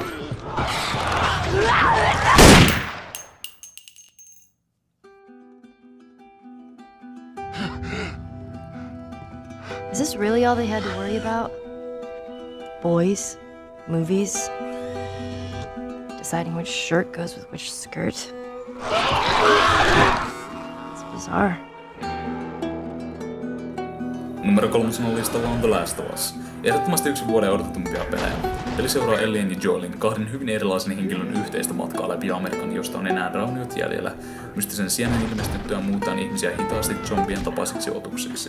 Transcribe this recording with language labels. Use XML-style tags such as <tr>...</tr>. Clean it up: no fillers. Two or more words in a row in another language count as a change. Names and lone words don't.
<en>Is this really all they had to worry about? Boys, movies, deciding which shirt goes with which skirt. It's bizarre.</en> <fi>Numero 3 listalla on The Last of Us. Ehdottomasti yksi vuoden odotetumpia pelejä. Peli seuraa Ellien ja Joelin, kahden hyvin erilaisen henkilön yhteistä matkaa läpi Amerikan, josta on enää rauniot jäljellä. Mystisen sienen ilmestyttyä muutaan ihmisiä hitaasti zombien tapaisiksi otuksiksi.</fi>